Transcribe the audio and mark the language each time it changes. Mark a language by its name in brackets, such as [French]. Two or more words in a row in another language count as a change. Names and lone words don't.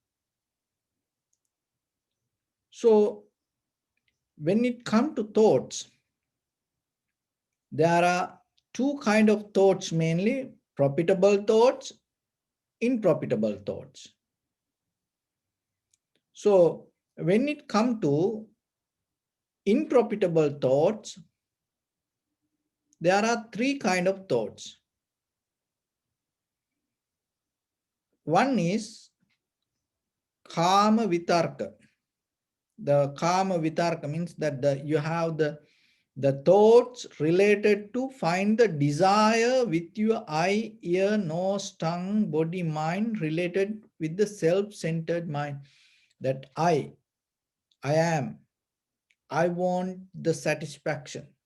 [English] So when it comes to thoughts, there are two kind of thoughts mainly: profitable thoughts, unprofitable thoughts. So when it comes to unprofitable thoughts, there are three kind of thoughts. One is [Sanskrit] kama vitarka. [English] The [Sanskrit] kama vitarka [English] means that you have the thoughts related to find the desire with your eye, ear, nose, tongue, body, mind, related with the self-centered mind. That I am, I want the satisfaction.